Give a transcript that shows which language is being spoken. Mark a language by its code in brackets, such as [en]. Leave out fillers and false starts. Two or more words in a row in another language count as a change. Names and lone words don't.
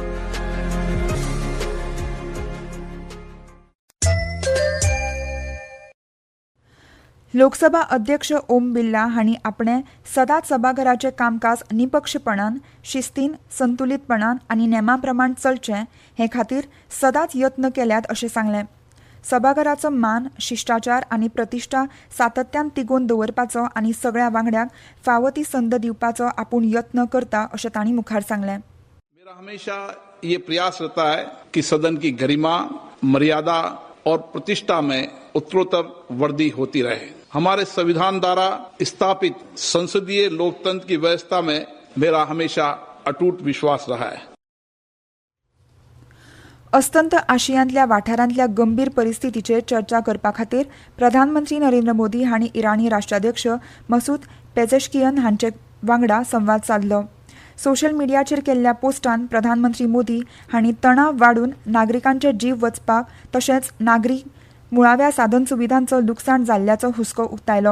[kok] लोकसभा अध्यक्ष ओम बिर्ला हांणी आपणे सदांच सभाघराचें कामकाज निपक्षपणान, शिस्तीन, संतुलीतपणान आनी नेमा प्रमाण चलचें हे खातीर सदांच यत्न केल्यात अशें सांगलें. सभाघराचो मान, शिश्टाचार आनी प्रतिश्ठा सातत्यान तिगोवन दवरपाचो आनी सगळ्या वांगड्यांक फावो ती संद दिवपाचो आपूण यत्न करता अशें तांणी मुखार सांगलें. [hi] मेरा हमेशा ये प्रयास रहता है कि सदन की गरिमा, मर्यादा और प्रतिष्ठा में उत्तरोत्तर वृद्धि होती रहे. हमारे संविधान द्वारा स्थापित संसदीय लोकतंत्र की व्यवस्था में मेरा हमेशा अटूट विश्वास रहा है. [kok] अस्तंत आशियांतल्या वाठारांतल्या गंभीर परिस्थितीचेर चर्चा करपा खातीर प्रधानमंत्री नरेंद्र मोदी हांणी इराणी राष्ट्राध्यक्ष मसूद पेझेशकियन हांचे वांगडा संवाद साधलो. [en] social mediaचेर [kok] केल्ल्या पोस्टान प्रधानमंत्री मोदी हांणी तणाव वाडून नागरिकांचे जीव वचपाक तशेंच नागरीक मुळाव्या साधन सुविधांचो लुकसाण जाल्ल्याचो हुस्को उक्तायलो.